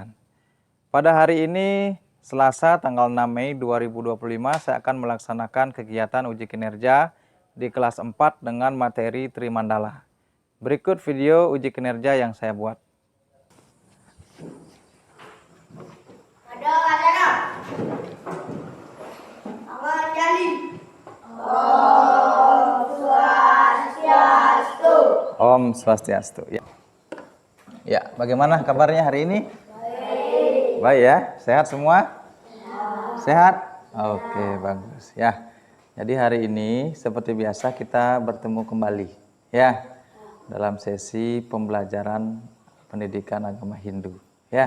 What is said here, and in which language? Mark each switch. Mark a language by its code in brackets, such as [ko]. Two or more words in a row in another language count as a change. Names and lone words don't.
[id] Pada hari ini Selasa tanggal 6 Mei 2025 saya akan melaksanakan kegiatan uji kinerja di kelas 4 dengan materi Trimandala. Berikut video uji kinerja yang saya buat. Ada acara. Awal jali. [sa] Om Swastiastu. Om Swastiastu. [id] Ya, bagaimana kabarnya hari ini? Baik. Baik ya, sehat semua? Sehat? Oke, bagus ya. Jadi hari ini seperti biasa kita bertemu kembali ya dalam sesi pembelajaran pendidikan agama Hindu ya.